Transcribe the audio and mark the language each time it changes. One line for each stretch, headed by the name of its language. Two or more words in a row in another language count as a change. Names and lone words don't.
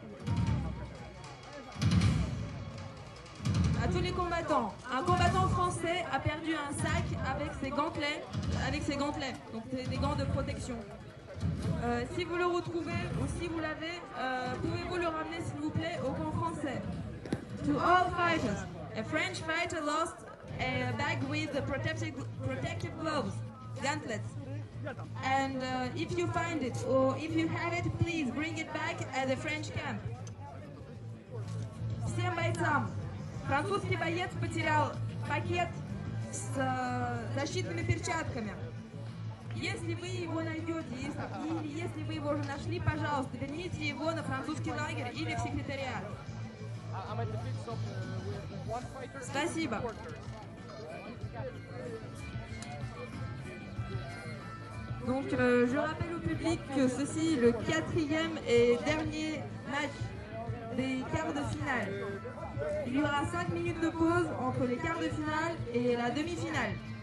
French: À tous les combattants, un combattant français a perdu un sac avec ses gantelets, donc c'est des gants de protection. Si vous le retrouvez ou si vous l'avez, pouvez-vous le ramener s'il vous plaît au camp français.
English: To all fighters, a French fighter lost a bag with the protective gloves, gauntlets. And if you find it or if you have it, please bring it back at the French camp.
Russian: Всем бойцам. Французский боец потерял пакет с защитными перчатками. Если вы его найдете, если вы его уже нашли, пожалуйста, верните его на французский лагерь или в секретариат. Спасибо.
French: Donc je rappelle au public que ceci est le 4e et dernier match des quarts de finale. Il y aura 5 minutes de pause entre les quarts de finale et la demi-finale.